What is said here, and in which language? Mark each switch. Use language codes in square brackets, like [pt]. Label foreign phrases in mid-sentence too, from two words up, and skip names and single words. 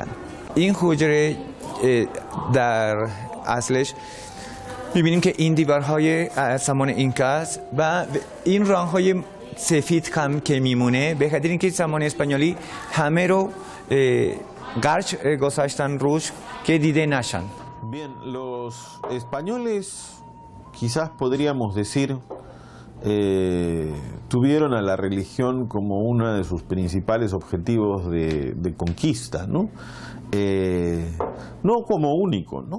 [fa] این حجره در اصلش میبینیم که این دیوارهای زمان اینکاس و این رنگ‌های سفید کم که میمونه به خاطر اینکه زمان اسپانیولی همه رو قرچ گذاشتن روش که دیده نشن. [es] Bien, los españoles quizás podríamos decir tuvieron a la religión como uno de sus principales objetivos de conquista, ¿no? No como único, ¿no?